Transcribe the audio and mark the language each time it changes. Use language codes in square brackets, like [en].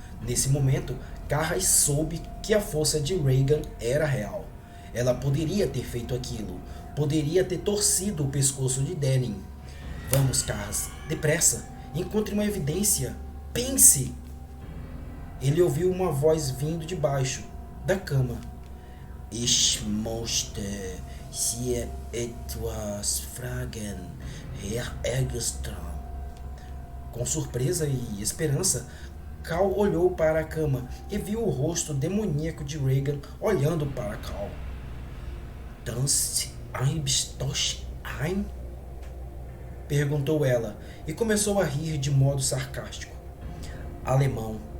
[pt] Nesse momento, Carras soube que a força de Regan era real. Ela poderia ter feito aquilo. Poderia ter torcido o pescoço de Denning. Vamos, Carras, depressa. Encontre uma evidência. Pense! Ele ouviu uma voz vindo de baixo, da cama. [de] Ich möchte Sie etwas fragen, Herr Egerstrom. [pt] Com surpresa e esperança, Cal olhou para a cama e viu o rosto demoníaco de Regan olhando para Cal. [de] Tanzt Eibstoch ein? [pt] Perguntou ela e começou a rir de modo sarcástico. Alemão.